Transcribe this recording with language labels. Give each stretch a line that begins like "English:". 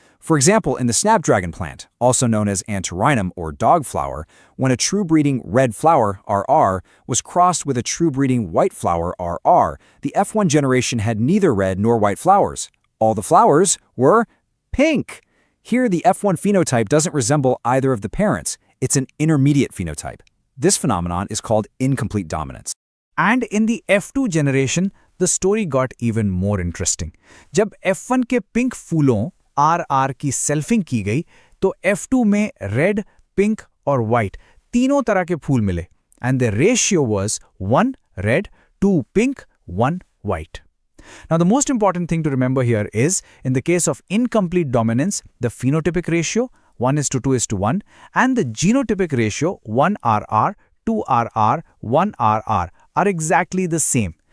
English: For example, in the snapdragon plant, also known as Antirrhinum or dog flower, when a true breeding red flower, RR, was crossed with a true breeding white flower, RR, the F1 generation had neither red nor white flowers. All the flowers were pink. Here, the F1 phenotype doesn't resemble either of the parents. It's an intermediate phenotype. This phenomenon is called incomplete dominance. And in the F2 generation, the story got even more interesting.
Hindi: जब F1 के pink फूलों RR की selfing की गई, तो F2 में red, pink और white तीनों तरह के फूल मिले.
English: And the ratio was 1 red, 2 pink, 1 white. Now the most important thing to remember here is, in the case of incomplete dominance, the phenotypic ratio 1:2:1 and the genotypic ratio 1RR, 2RR, 1RR are exactly the same.